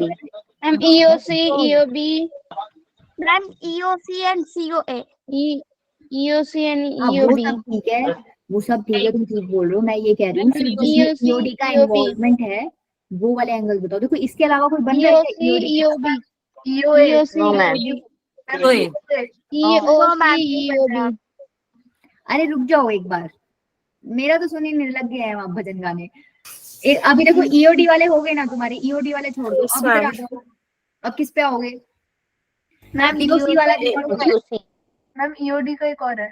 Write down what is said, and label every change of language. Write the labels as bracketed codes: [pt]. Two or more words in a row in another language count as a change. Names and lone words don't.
[hi] मैम EOC, EOB, मैम EOC and COA, EOC and हाँ वो EOB, सब ठीक है, वो सब ठीक है, तुम ठीक बोल रहे हो। मैं ये कह रही हूँ सिर्फ जिसमें EOC, EOD का EOB, इन्वॉल्वमेंट है वो वाले एंगल बताओ। देखो इसके अलावा कोई बन रहा है क्या EOC, EOD? EOB, EOA। EOC, [en] No, ma'am. [hi] DOA। EOC, EOB। अरे रुक जाओ एक बार, मेरा तो सुनने लग गया है वहां भजन गाने। अभी देखो EOD वाले हो गए ना तुम्हारे, EOD वाले छोड़ दो, अब इधर आ जाओ। अब किस पे आओगे, मैम DOC वाला DOC. मैम EOD का एक और है,